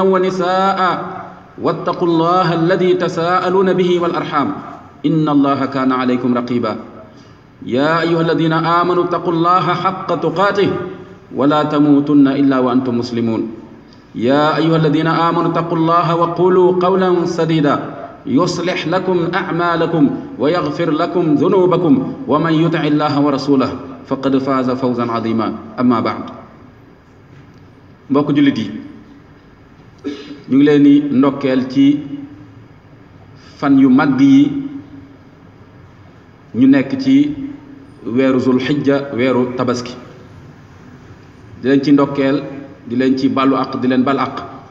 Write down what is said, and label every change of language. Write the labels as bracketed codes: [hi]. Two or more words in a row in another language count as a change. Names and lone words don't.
[ar] ونساء واتقوا الله الذي تساءلون به والأرحام إن الله كان عليكم رقيبا يا أيها الذين آمنوا اتقوا الله حق تقاته ولا تموتن إلا وأنتم مسلمون يا أيها الذين آمنوا اتقوا الله وقولوا قولا سديدا يصلح لكم أعمالكم ويغفر لكم ذنوبكم ومن يطع الله ورسوله فقد فاز فوزا عظيما أما بعد [wo] mbokk jullit yi ñu ngi leen di ndokkeel ci fan yu mag yi ñu nekk ci weeru zul xijja weeru tabaski di leen ci ndokkeel di leen ci bàllu àq di leen bal àq